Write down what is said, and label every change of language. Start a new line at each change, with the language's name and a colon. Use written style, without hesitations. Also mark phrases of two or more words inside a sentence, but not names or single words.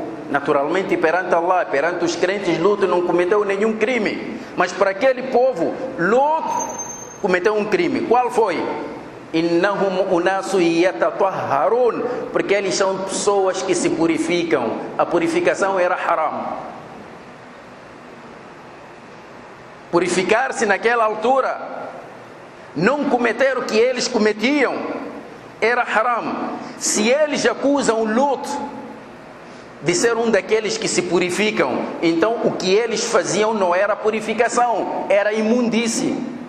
Portuguese: Naturalmente, perante Allah, perante os crentes, Lut não cometeu nenhum crime. Mas para aquele povo, Lut cometeu um crime. Qual foi?
Arabic: إنهم أناس يتطهرون.
Portuguese: Porque eles são pessoas que se purificam. A purificação era haram. Purificar-se naquela altura, não cometer o que eles cometiam, era haram. Se eles acusam Lut de ser um daqueles que se purificam, então o que eles faziam não era purificação, era imundície.